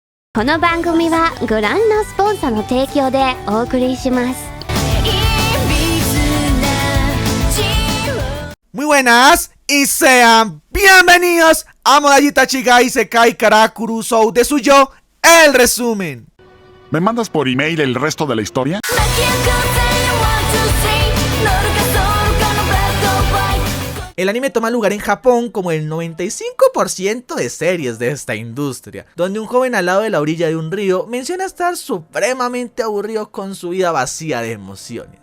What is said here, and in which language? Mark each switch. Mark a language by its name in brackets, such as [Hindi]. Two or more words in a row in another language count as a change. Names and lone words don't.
[Japanese] この番組はご覧のスポンサーの提供でお送りします。 [Spanish] Muy buenas y sean bienvenidos a Modallita Chica Isekai Karakurusou de Suyo, el resumen. ¿Me mandas por email el resto de la historia? El anime toma lugar en Japón como el 95% de series de esta industria, donde un joven al lado de la orilla de un río menciona estar supremamente aburrido con su vida vacía de emociones.